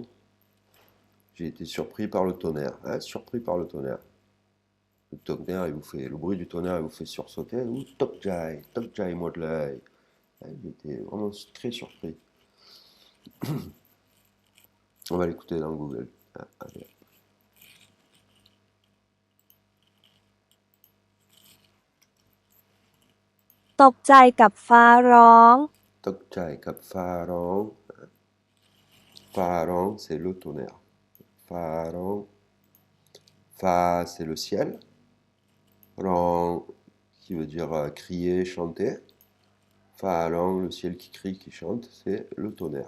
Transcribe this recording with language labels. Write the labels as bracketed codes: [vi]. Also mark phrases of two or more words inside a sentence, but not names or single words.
[fr] J'ai été surpris par le tonnerre. Hein, surpris par le tonnerre. Le tonnerre, le bruit du tonnerre, il vous fait sursauter. Ou Tokjai, Tokjai moi de l'œil. Il était vraiment très surpris. On va l'écouter dans Google. Ah, allez. [th] ตกใจกับฟ้าร้อง ตกใจกับฟ้าร้อง ฟ้าร้อง, [fr] c'est le tonnerre. Pharong. Fa, c'est le ciel. Rong, qui veut dire crier, chanter. Pharong, le ciel qui crie, qui chante, c'est le tonnerre.